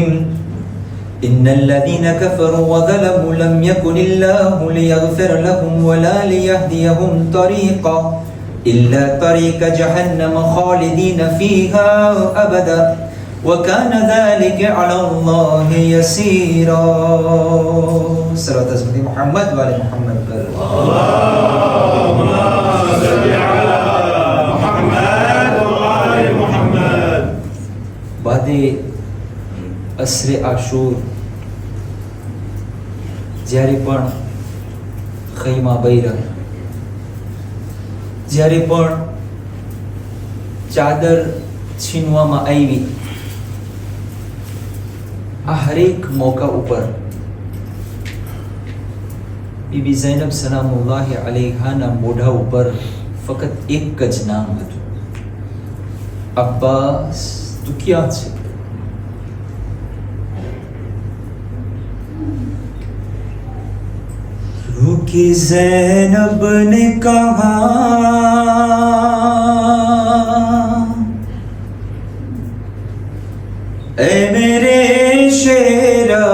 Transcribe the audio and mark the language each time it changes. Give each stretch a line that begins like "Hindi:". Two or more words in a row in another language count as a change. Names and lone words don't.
Arabic: إن الذين كفروا وظلموا لم يكن الله ليغفر لهم ولا ليهديهم طريقا إلا طريق جهنم خالدين فيها أبدا وكان ذلك على الله يسيرا. صلاة محمد وعلى محمد. اللهم صل على محمد وآل محمد.
Gujarati: بعد અસરે આશુર જ્યારે પણ ખૈમા બૈરા જ્યારે પણ ચાદર છીનવામાં આવી આ હરેક મોકા ઉપર બીબી ઝૈનબ સલામુલ્લાહ અલૈહાના મોઢા ઉપર ફક્ત એક જ નામ હતું, અબ્બાસ. તું ક્યાં છે?
Urdu: روکی زینب نے کہا اے میرے شیر